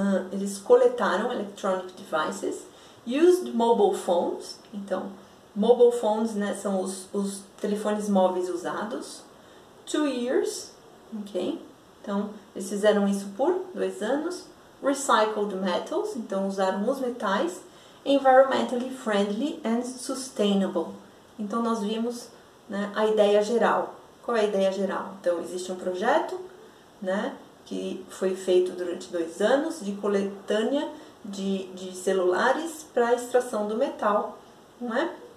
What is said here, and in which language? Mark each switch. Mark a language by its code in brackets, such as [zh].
[pt] Eles coletaram Electronic Devices. [en] Used Mobile Phones, [pt] então, mobile phones, né, são os telefones móveis usados. [en] 2 years, [pt] ok? Então, eles fizeram isso por 2 anos. [en] Recycled metals, [pt] então usaram os metais. [en] Environmentally friendly and sustainable. [pt] Então, nós vimos, né, a ideia geral. Qual é a ideia geral? Então, existe um projeto, né, que foi feito durante 2 anos de coletânea de celulares para a extração do metal, não é?